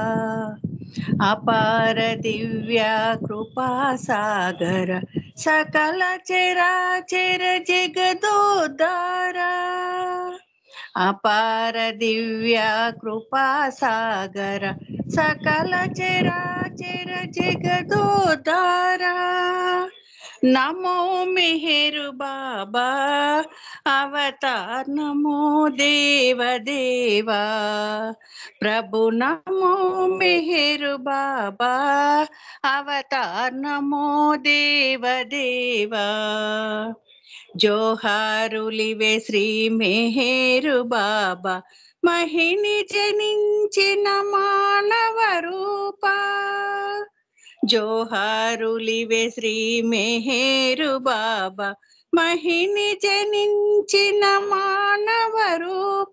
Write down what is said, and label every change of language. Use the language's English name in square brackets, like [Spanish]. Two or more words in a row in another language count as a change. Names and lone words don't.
[Hindi] अपार दिव्य कृपा सागर, सकल चराचर जगदोद्धारा। अपार दिव्य कृपा सागर, सकल चराचर जगदोद्धारा। नमो मेहर बाबा, अवतार नमो देव देवा। प्रभु नमो मेहर बाबा, अवतार नमो देव देवा। [Telugu] జోహారులివే శ్రీ మెహరు బాబా, మహిని జనించిన మానవ రూప. జోహారులివే శ్రీ మెహరు బాబా, మహిని జనించిన మానవ రూప.